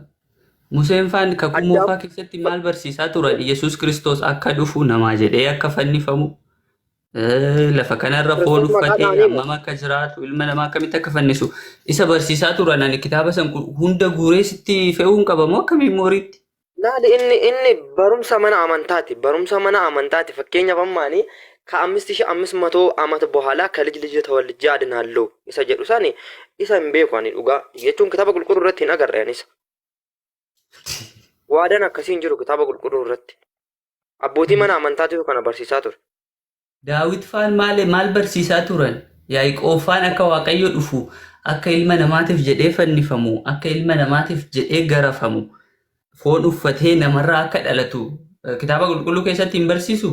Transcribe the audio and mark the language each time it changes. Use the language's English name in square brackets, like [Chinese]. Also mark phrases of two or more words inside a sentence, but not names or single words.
[Oromo] Museen faan kakuu moofaa keessatti maal barsiisaa turan Yesuus Kiristoos akka dhufu namaa jedhee akka fannifamu lafa kanarra foon uffatee hammam akka jiraatu ilma namaa akkamitti akka fannisu isa barsiisaa turan ani kitaaba san hunda guuree sitti fe'uun qabamoo akka miimooriitti. Laali inni barumsa mana amantaati fakkeenyaaf ammaanii [Amharic] ከ5500 ዓመት በኋላ ከልጅ ልጅ ተወልጄ አድናለሁ [Oromo] isa jedhu sani isa hin beeku ani dhugaa jechuun kitaaba qulqulluu irratti hin agarre anis waadaan akkasii hin jiru kitaaba qulqulluu irratti abbootii mana amantaatu kana barsiisaa ture. Daawit faan maal barsiisaa turan? Yaaqoob faan akka waaqayyo dhufu akka ilma namaatiif jedhee fannifamu akka ilma namaatiif jedhee garafamu foon uffatee namarraa akka dhalatu kitaaba qulqulluu keessatti hin barsiisu.